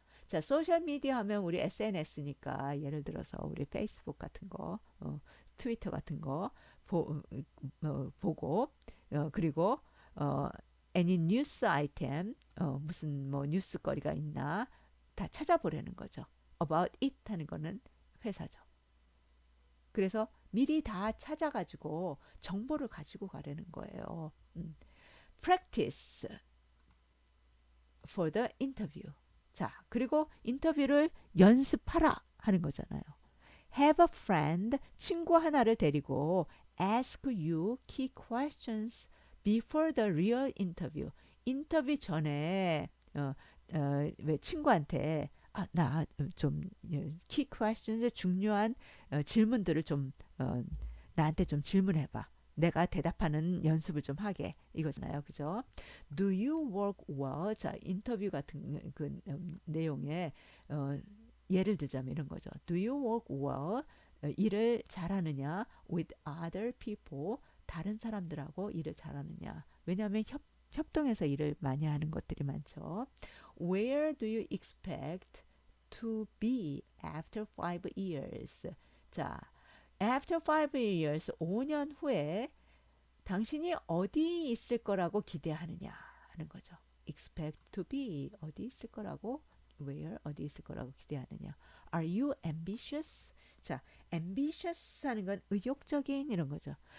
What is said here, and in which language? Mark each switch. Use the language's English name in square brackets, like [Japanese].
[Korean] 자, 소셜 미디어 하면 우리 SNS니까 예를 들어서 우리 페이스북 같은 거, 트위터 같은 거 보고 그리고 어, [English] any news item [Korean] 무슨 뭐 뉴스거리가 있나 다 찾아보려는 거죠. [English] about it [Korean] 하는 거는 회사죠. 그래서 미리 다 찾아가지고 정보를 가지고 가려는 거예요. [English] practice for the interview. [Korean] 자, 그리고 인터뷰를 연습하라 하는 거잖아요. [English] Have a friend, [Korean] 친구 하나를 데리고 [English] ask you key questions before the real interview. [Korean] 인터뷰 전에 왜 친구한테 나좀 [English] key questions [Korean] 중요한 질문들을 좀 나한테 좀 질문해봐. 내가 대답하는 연습을 좀 하게 이거잖아요, 그죠? [English] Do you work well? [Korean] 자, 인터뷰 같은 그 내용에 예를 들자면 이런 거죠. [English] Do you work well? [Korean] 일을 잘하느냐? [English] With other people? [Korean] 다른 사람들하고 일을 잘하느냐? 왜냐하면 협동해서 일을 많이 하는 것들이 많죠. [English] Where do you expect to be after 5 years? [Korean] 자, [English] after 5 years, [Korean] 5년 후에 당신이 어디 있을 거라고 기대하느냐 하는 거죠. [English] expect to be [Korean] 어디 있을 거라고 where 어디 있을 거라고 기대하느냐. [English] Are you ambitious? [Korean] 자, ambitious 하는 건 의욕적인 이런 거죠.